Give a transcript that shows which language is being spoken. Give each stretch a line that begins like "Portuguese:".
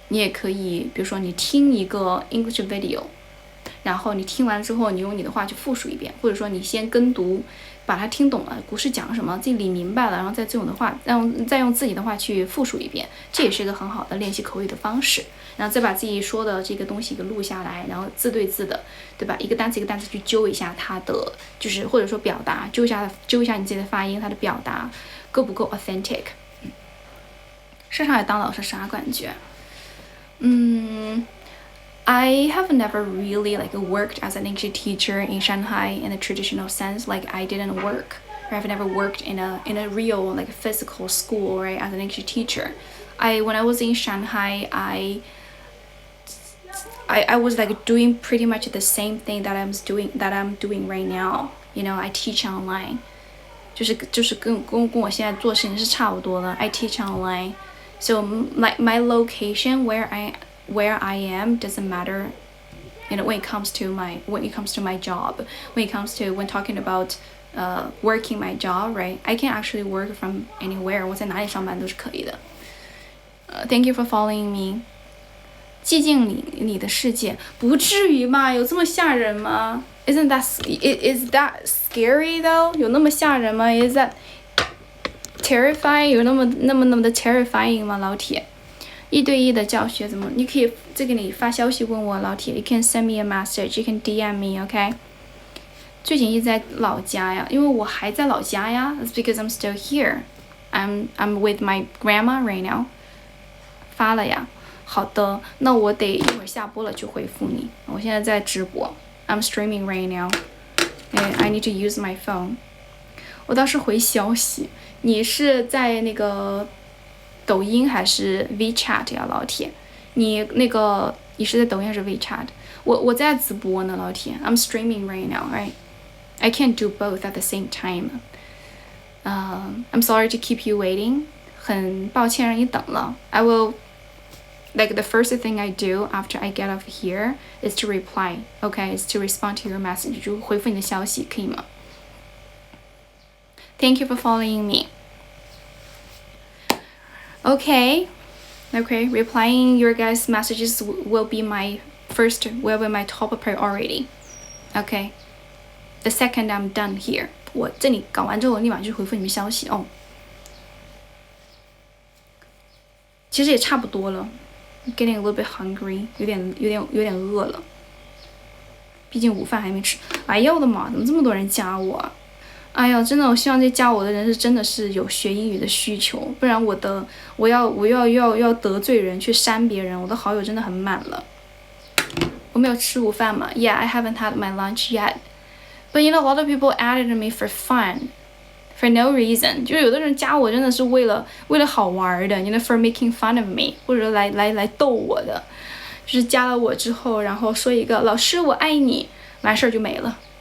Chinese: 你也可以，比如说你听一个 English video， 然后你听完之后，你用你的话去复述一遍，或者说你先跟读，把它听懂了，故事讲什么，自己理明白了，然后再用自己的话去复述一遍，这也是一个很好的练习口语的方式。然后再把自己说的这个东西给录下来，然后字对字的，对吧？一个单词一个单词去揪一下它的，就是或者说表达，揪一下你自己的发音，它的表达够不够 authentic？上海当老师啥感觉？
English: I have never really worked as an English teacher in Shanghai in a traditional sense. I didn't work, or I've never worked in a real physical school, right, as an English teacher. When I was in Shanghai, I was doing pretty much the same thing that I'm doing right now. I teach online.
Chinese: 就是跟我现在做事情是差不多的。
English: I teach online, so my location where I am doesn't matter. When it comes to my job, when talking about working my job, right? I can actually work from anywhere.
Chinese: 我在哪里上班都是可以的。
English: Thank you for following me.
Chinese: 寂静里的世界，不至于嘛？有这么吓人吗？
English: is that scary though？
Chinese: 有那么吓人吗 ？
English: Is that terrifying？
Chinese: 有那么的 terrifying 吗？老铁，一对一的教学怎么？你可以这个你发消息问我，老铁
English: ，You can send me a message, you can DM me, OK？
Chinese: 最近一直在老家呀，因为我还在老家呀。
English: It's because I'm still here. I'm with my grandma right now.
Chinese: 发了呀。好的，那我得一会儿下播了就回复你。我现在在直播 ，
English: I'm streaming right now. I need to use my phone.
Chinese: 我倒是回消息，你是在那个抖音还是 WeChat 呀，老铁？你是在抖音还是 WeChat？我在直播呢，老铁。
English: I'm streaming right now, right? I can't do both at the same time. I'm sorry to keep you waiting.
Chinese: 很抱歉让你等了。
English: I will. The first thing I do after I get off here is to reply, okay? Is to respond to your message.
Chinese: 就回复你的消息，可以吗？
English: Thank you for following me. Okay, replying your guys' messages will be my top priority. Okay, the second I'm done here.
Chinese: 我这里搞完之后，立马就回复你们消息哦。其实也差不多了。
English: Getting a little bit hungry，
Chinese: 有点饿了。毕竟午饭还没吃。哎呀我的妈，怎么这么多人加我？哎呀，真的，我希望这加我的人真的是有学英语的需求，不然我要得罪人去删别人，我的好友真的很满了。我没有吃午饭嘛
English: ？Yeah, I haven't had my lunch yet. But a lot of people added me for fun.For no reason，
Chinese: 就是有的人加我真的是为了好玩的，
English: for making fun of me，
Chinese: 或者来逗我的，就是加了我之后，然后说一个老师我爱你，完事儿就没了。